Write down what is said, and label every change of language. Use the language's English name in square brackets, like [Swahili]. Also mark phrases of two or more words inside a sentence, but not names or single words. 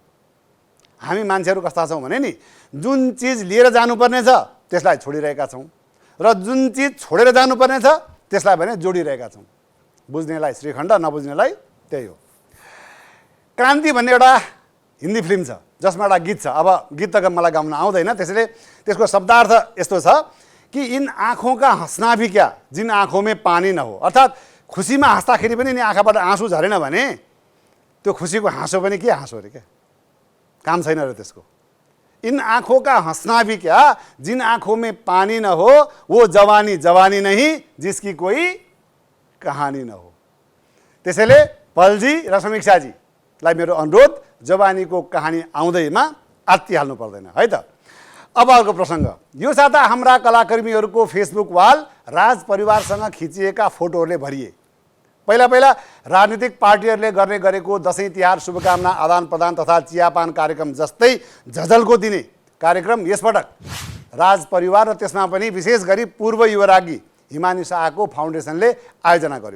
[Nepali] हामी मान्छेहरू कस्ता छौँ भने नि, जुन चिज लिएर जानुपर्ने छ त्यसलाई छोडिरहेका छौँ र जुन चिज छोडेर जानुपर्ने छ त्यसलाई भने जोडिरहेका छौँ। बुझ्नेलाई श्रीखण्ड, नबुझ्नेलाई त्यही हो। क्रान्ति भन्ने एउटा हिन्दी फिल्म छ, जसमा एउटा गीत छ। अब गीत त मलाई गाउन आउँदैन, त्यसैले त्यसको शब्दार्थ यस्तो छ कि [Hindi] इन आँखों का हंसना भी क्या जिन आँखों में पानी न हो। [Nepali] अर्थात् खुसीमा हाँस्दाखेरि पनि नि आँखाबाट आँसु झरेन भने त्यो खुसीको हाँसो पनि के हाँसो अरे, क्या काम छैन र त्यसको। [Hindi] इन आँखों का हंसना भी क्या जिन आँखों में पानी न हो, वो जवानी जवानी नहीं जिसकी कोई कहानी न हो। [Nepali] त्यसैले पलजी र समीक्षाजीलाई मेरो अनुरोध, जवानीको कहानी आउँदैमा आत्तिहाल्नु पर्दैन है त। अब अर्को प्रसङ्ग, यो साता हाम्रा कलाकर्मीहरूको फेसबुक वाल राज परिवारसँग खिचिएका फोटोहरूले भरिए। पहिला पहिला राजनीतिक पार्टीहरूले गर्ने गरेको दसैँ तिहार शुभकामना आदान प्रदान तथा चियापान कार्यक्रम जस्तै झझल्को दिने कार्यक्रम यसपटक राज परिवार र त्यसमा पनि विशेष गरी पूर्व युवरागी हिमानी शाहको फाउन्डेसनले आयोजना गर्यो।